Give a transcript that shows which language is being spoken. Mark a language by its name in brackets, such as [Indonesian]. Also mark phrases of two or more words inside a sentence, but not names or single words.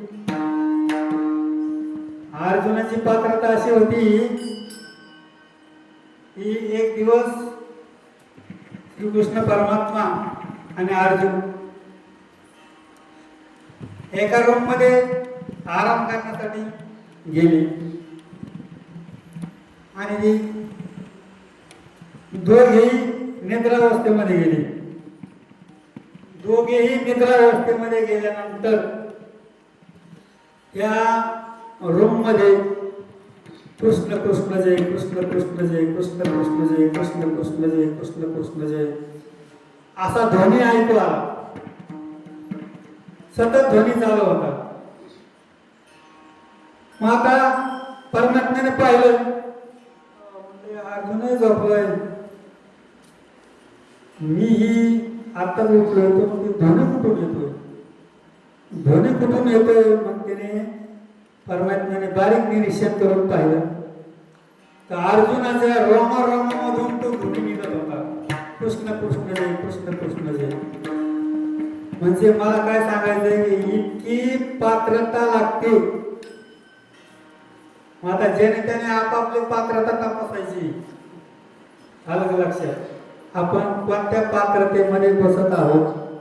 [Marathi] अर्जुनाची पात्रता अशी होती की एक दिवस श्रीकृष्ण परमात्मा आणि अर्जुन एका रूम मध्ये आराम करण्यासाठी गेले आणि दोघेही निद्रावस्थेमध्ये गेले. दोघेही निद्रावस्थेमध्ये गेल्यानंतर या रूम मध्ये कृष्ण कृष्ण जय, कृष्ण कृष्ण जय, कृष्ण कृष्ण जय, कृष्ण कृष्ण जय, कृष्ण कृष्ण जय असा ध्वनी ऐकू आला. सतत ध्वनी चालू होता. मग आता परमात्म्याने पाहिलं, अर्जुनही झोपलाय, मीही आता उठलोय, तो मग ध्वनी कुठून येतोय? ध्वनी कुठून येतोय? मग त्याने परमात्म्याने बारीक निरीक्षण करून पाहिलं तर अर्जुनाच्या रोमारोमामधून तो ध्वनी निघत होता, कृष्ण कृष्ण जय, कृष्ण कृष्ण जय. म्हणजे मला काय सांगायचंय की इतकी पात्रता लागते. मग आता ज्याने त्याने आपापली पात्रता तपासायची. आलं लक्षात? आपण कोणत्या पात्रतेमध्ये बसत आहोत?